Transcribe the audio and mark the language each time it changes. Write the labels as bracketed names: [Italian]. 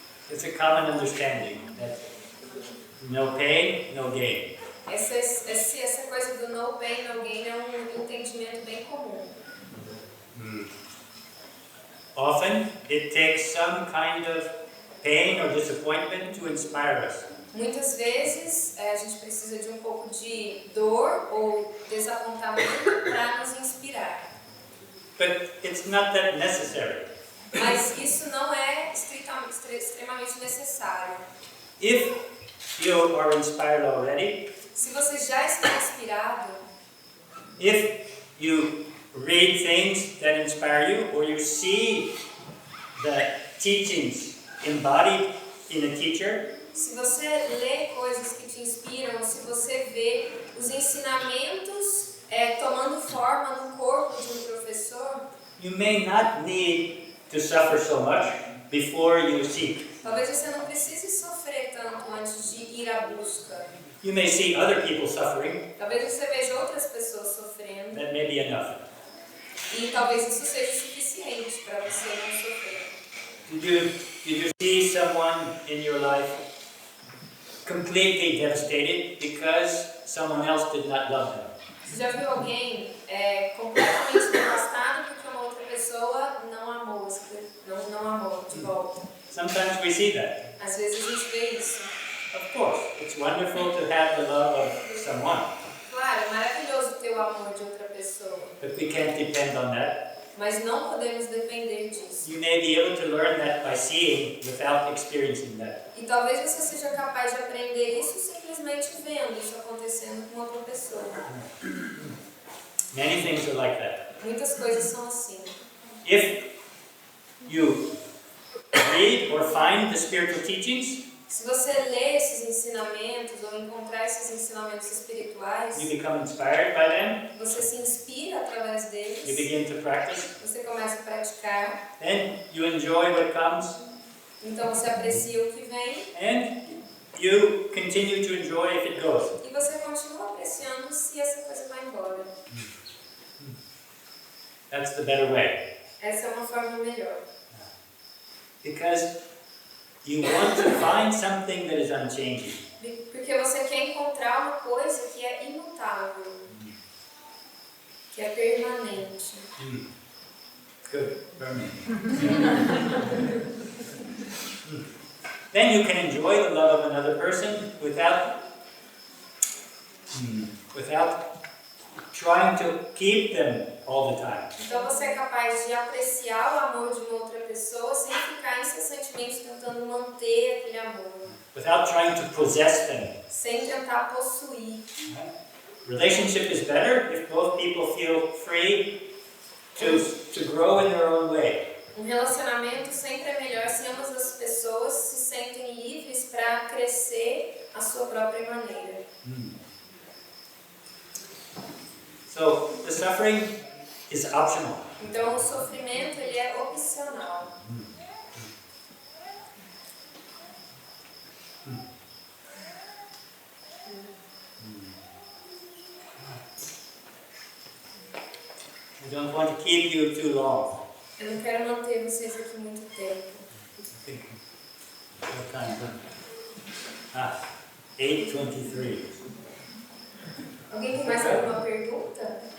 [English] It's a common understanding that no pain, no gain. [Portuguese] Essa coisa do [English] no pain, no gain [Portuguese] é um entendimento bem comum. [English] Often it takes some kind of pain or disappointment to inspire us. [Portuguese] Muitas vezes a gente precisa de um pouco de dor ou desapontamento para nos inspirar. [English] But it's not that necessary. [Portuguese] Mas isso não é extremamente necessário. [English] If you are inspired already, [Portuguese] Se você já está inspirado, [English] if you read things that inspire you, or you see the teachings embodied in a teacher, [Portuguese] se você lê coisas que te inspiram, se você vê os ensinamentos tomando forma no corpo de um professor, [English] you may not need to suffer so much before you seek. [Portuguese] talvez você não precise sofrer tanto antes de ir à busca. [English] You may see other people suffering, [Portuguese] Talvez você veja outras pessoas sofrendo [English] that may be enough. [Portuguese] e talvez isso seja suficiente para você não sofrer. [English] Did you see someone in your life completely devastated because someone else did not love them? [Portuguese] Você já viu alguém completamente devastado porque uma outra pessoa não amou de volta? [English] Sometimes we see that. [Portuguese] Às vezes a gente vê isso. [English] Of course, it's wonderful to have the love of someone, [Portuguese] Claro, é maravilhoso ter o amor de outra pessoa, [English] but we can't depend on that. [Portuguese] mas não podemos depender disso. [English] You may be able to learn that by seeing without experiencing that. [Portuguese] E talvez você seja capaz de aprender isso simplesmente vendo isso acontecendo com outra pessoa. [English] Many things are like that. [Portuguese] Muitas coisas são assim. [English] If you read or find the spiritual teachings, [Portuguese] Se você ler esses ensinamentos ou encontrar esses ensinamentos espirituais, [English] you become inspired by them, [Portuguese] você se inspira através [English] you [Portuguese] deles, [English] begin to practice, [Portuguese] você começa a praticar, [English] then you enjoy what comes, [Portuguese] então você aprecia o que vem [English] and you continue to enjoy if it goes. [Portuguese] e você continua apreciando se essa coisa vai embora. [English] That's the better way. [Portuguese] Essa é uma forma melhor. [English] Because you want to find something that is unchanging. [Portuguese] Porque você quer encontrar uma coisa que é imutável, que é permanente. [English] Good. Then you can enjoy the love of another person without trying to keep them all the time. [Portuguese] Então você é capaz de apreciar o amor de uma outra pessoa sem ficar incessantemente tentando manter aquele amor, [English] Without trying to possess them. [Portuguese] sem tentar possuir. [English] Relationship is better if both people feel free to grow in their own way. [Portuguese] Um relacionamento sempre é melhor se ambas as pessoas se sentem livres para crescer à sua própria maneira. [English] So the suffering is optional. [Portuguese] Então o sofrimento ele é opcional. [English] I don't want to keep you too long. [Portuguese] Eu não quero manter vocês aqui muito tempo. [English] What time? 8:23. [Portuguese] Alguém tem mais alguma pergunta?